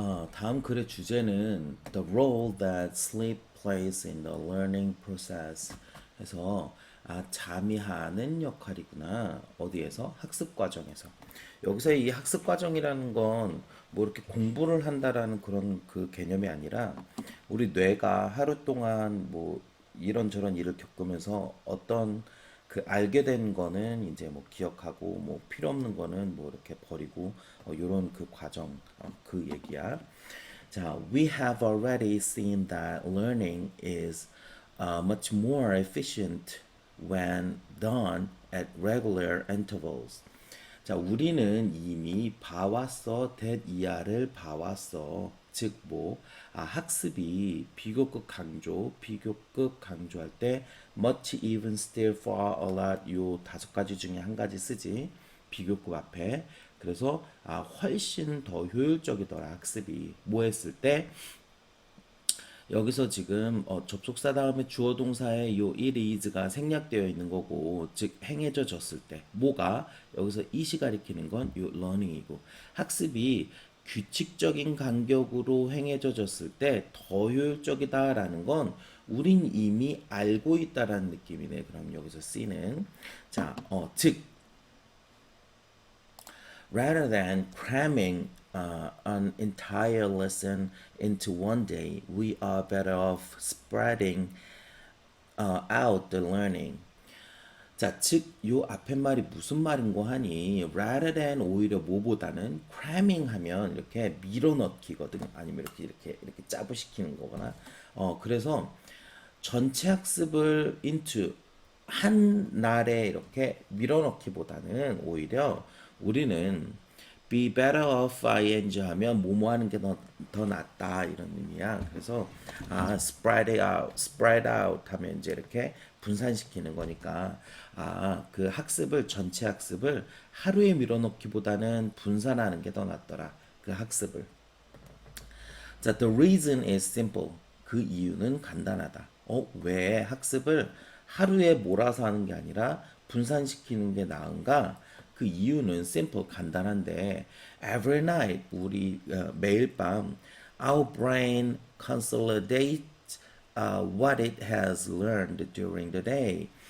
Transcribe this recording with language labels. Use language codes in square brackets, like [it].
[ko] 다음 글의 주제는 [en] The role that sleep plays in the learning process. [ko] 해서 잠이 하는 역할이구나. 어디에서? 학습 과정에서. 여기서 이 학습 과정이라는 건 뭐 이렇게 공부를 한다라는 그런 그 개념이 아니라 우리 뇌가 하루 동안 뭐 이런저런 일을 겪으면서 어떤 그 알게 된 거는 이제 뭐 기억하고 뭐 필요 없는 거는 뭐 이렇게 버리고 요런 그 과정 그 얘기야. [en] 자, we have already seen that learning is much more efficient when done at regular intervals. [ko] 자, 우리는 이미 봐왔어, that 이하를 봐왔어. 즉, 뭐, 학습이 비교급 강조할 때, much, even, still, far, a lot, 요 다섯 가지 중에 한 가지 쓰지. 비교급 앞에. 그래서, 훨씬 더 효율적이더라, 학습이. 뭐 했을 때, 여기서 지금 접속사 다음에 주어 동사의 요 it is가 생략되어 있는 거고 즉 행해져 졌을 때 뭐가 여기서 it이 가리키는 건 요 learning이고 학습이 규칙적인 간격으로 행해져 졌을 때 더 효율적이다라는 건 우린 이미 알고 있다라는 느낌이네. 그럼 여기서 C는 자, 즉 [en] rather than cramming an entire lesson into one day, we are better off spreading out the learning. [ko] 자, 즉, 요 앞에 말이 무슨 말인고 하니, [en] rather than [ko] 오히려 뭐보다는 cramming 하면 이렇게 밀어넣기거든. 아니면 이렇게 짜부시키는 거거나. 그래서 전체 학습을 into 한 날에 이렇게 밀어넣기보다는 오히려 우리는 [en] be better off ing [ko] 하면 뭐뭐 하는 게 더 낫다 이런 의미야. 그래서 [en] spread out [ko] 하면 이제 이렇게 분산시키는 거니까 그 학습을 전체 학습을 하루에 밀어넣기보다는 분산하는 게 더 낫더라. 그 학습을. [en] 자, the reason is simple. [ko] 그 이유는 간단하다. 왜 학습을 하루에 몰아서 하는 게 아니라 분산시키는 게 나은가? 그 이유는 [en] simple, [ko] 간단한데 [en] every night, [ko] 우리 매일 밤 [en] our brain consolidates what it has learned during the day.